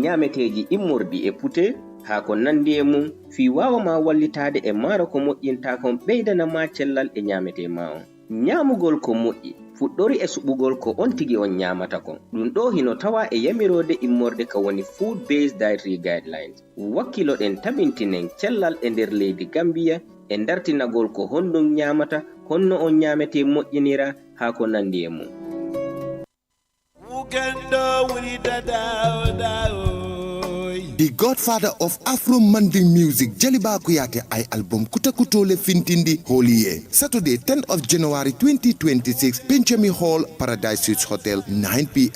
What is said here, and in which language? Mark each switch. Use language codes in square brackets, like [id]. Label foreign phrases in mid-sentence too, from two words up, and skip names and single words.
[ff] ñaameteeji immorɗi e pute haa ko nandi e mum fi wawama wallitade e maaro ko moƴƴinta kon ɓeydanama cellal e ñaamete ma on ñaamugol ko moƴƴi fuɗɗori e suɓugol ko on tigi on ñaamata kon ɗum ɗo hino tawa e yamirode immorde ka woni Food Based Dietary Guidelines wakkiloɗen tabintinen cellal e nder leydi Gambia e dartinagol ko honɗum ñaamata honno on ñaamete moƴƴinira haa ko nandi e mum. [en] The godfather of Afro Manding music, Jaliba Kuyate ay album Kutakutole Fintindi Holiye. Saturday, 10th of January 2026, Benjamin Hall, Paradise Suites Hotel, 9 p.m.